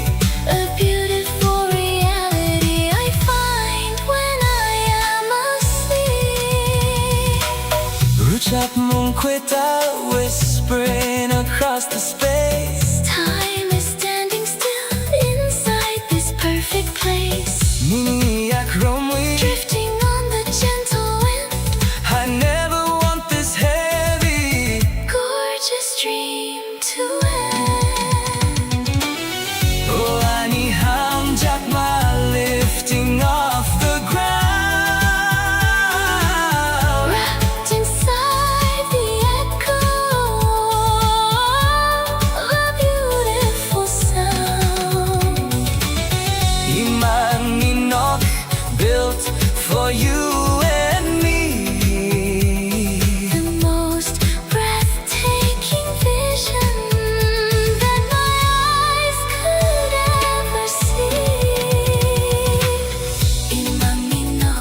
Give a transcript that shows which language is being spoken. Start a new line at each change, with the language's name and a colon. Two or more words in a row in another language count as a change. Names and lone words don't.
English: A beautiful reality I find when I am asleep.
Kok Borok: Ruchap mong kweta
English: whispering across the space. Time is standing still inside this perfect place.
Kok Borok: Niniyak romwi,
English: Drifting on the gentle wind. I never want this heavy. Gorgeous dream to end. Oh,
Kok Borok: ani hamjakma
English: lifting off the ground. Wrapped inside the echo of a beautiful sound.
Kok Borok: Imang inok
English: built for you and me. The most breathtaking vision that my eyes could ever see.
Kok Borok: Imanginok,